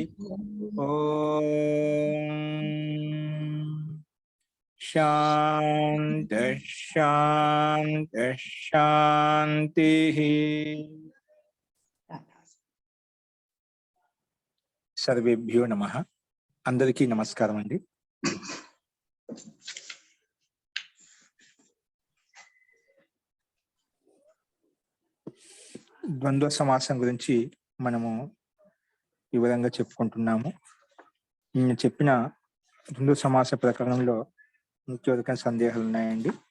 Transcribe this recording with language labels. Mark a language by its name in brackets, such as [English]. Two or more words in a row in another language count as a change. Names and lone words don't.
[Sanskrit] ओम शांति शांति शांतिः। सर्वेभ्यो नमः। [Telugu] అందరికీ నమస్కారం అండీ। ద్వంద్వ సమాసం గురించి మనము వివరంగా చెప్పుకుంటున్నాము. నేను చెప్పిన ద్వంద్వ సమాస ప్రకరణంలో ముఖ్యమైన సందేహాలు ఉన్నాయండి.